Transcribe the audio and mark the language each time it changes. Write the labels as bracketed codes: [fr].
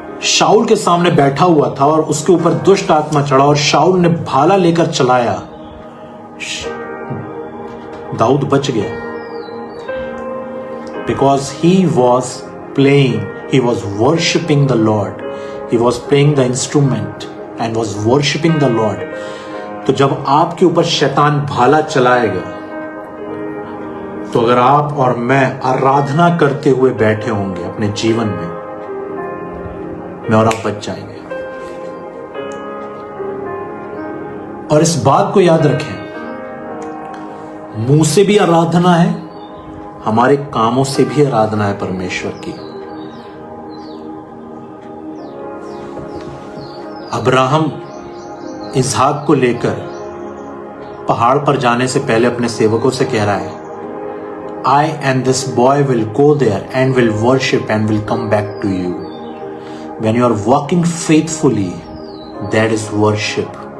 [hi] शाऊल के सामने बैठा हुआ था और उसके ऊपर दुष्ट आत्मा चढ़ा और शाऊल ने भाला लेकर चलाया, दाऊद बच गया, [en] Because he was playing he was worshipping the Lord. He was playing the instrument and was worshipping the Lord. [hi] तो जब आपके ऊपर शैतान भाला चलाएगा, तो अगर आप और मैं आराधना करते हुए बैठे होंगे अपने जीवन में, मैं और आप बच जाएंगे। और इस बात को याद रखें, मुंह से भी आराधना है, हमारे कामों से भी आराधना है परमेश्वर की। अब्राहम इसहाक को लेकर पहाड़ पर जाने से पहले अपने सेवकों से कह रहा है, [en] I and this boy will go there and will worship and will come back to you. When you are walking faithfully, that is worship.